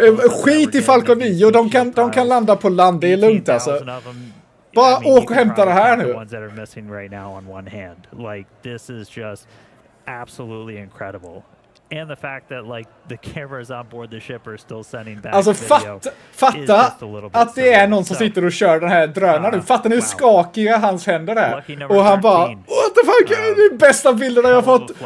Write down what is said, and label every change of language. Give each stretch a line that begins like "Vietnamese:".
Swedish: Skit i Falcon 9, de kan landa på land, det är lugnt alltså. Bara åk och hämta det här nu.
English: Ones that are missing right now on one hand. Like, this is just absolutely incredible. And the fact that like the cameras on board the ship are still sending back
Swedish: alltså
English: video
Swedish: fatta att det är någon som sitter och kör den här drönaren nu. Fattar ni hur skakiga hans händer är? Och han bara,
English: what the fuck,
Swedish: det är bästa bilderna jag fått.